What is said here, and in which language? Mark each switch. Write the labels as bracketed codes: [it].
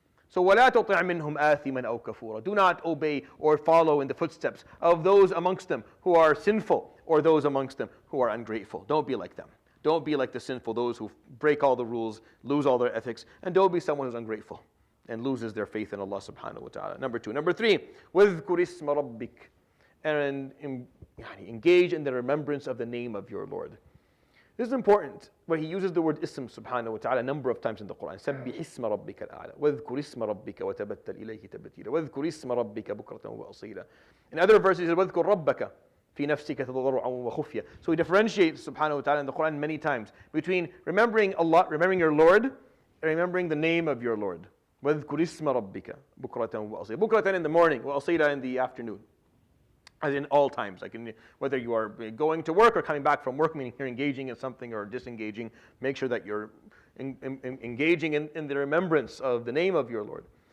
[ar] So وَلَا تُطِعْ مِنْهُمْ آثِمًا أَوْ كَفُورًا. [en] Do not obey or follow in the footsteps of those amongst them who are sinful, or those amongst them who are ungrateful. Don't be like them. Don't be like the sinful, those who break all the rules, lose all their ethics, and don't be someone who's ungrateful and loses their faith in Allah subhanahu wa ta'ala. Number 2. Number 3, [ar] وَاذْكُرِ اسْمَ رَبِّكَ. [en] And engage in the remembrance of the name of your Lord. This is important, where he uses the word ism subhanahu wa ta'ala a number of times in the Quran. [ar] سَبِّحِ اسْمَ رَبِّكَ الْأَعْلَى. وَاذْكُرِ اسْمَ رَبِّكَ وَتَبَتَّلْ إِلَيْهِ تَبْتِيلًا. وَاذْكُرِ اسْمَ رَبِّكَ بُكْرَةً وَأَصِيلًا. [en] In other verses, he says, [ar] وَاذْكُرْ رَبَّكَ في نفسك تضرعا وخفيا. [en] So he differentiates subhanahu wa ta'ala in the Quran many times between remembering Allah, remembering your Lord, and remembering the name of your Lord. [ar] وَاذْكُرِ اسْمَ رَبِّكَ بُكْرَةً وَأَصِيلًا. [en] بُكْرَةً in the morning, وَأَصِيلًا in the afternoon. As in all times, like whether you are going to work or coming back from work, meaning you're engaging in something or disengaging, make sure that you're engaging in the remembrance of the name of your Lord.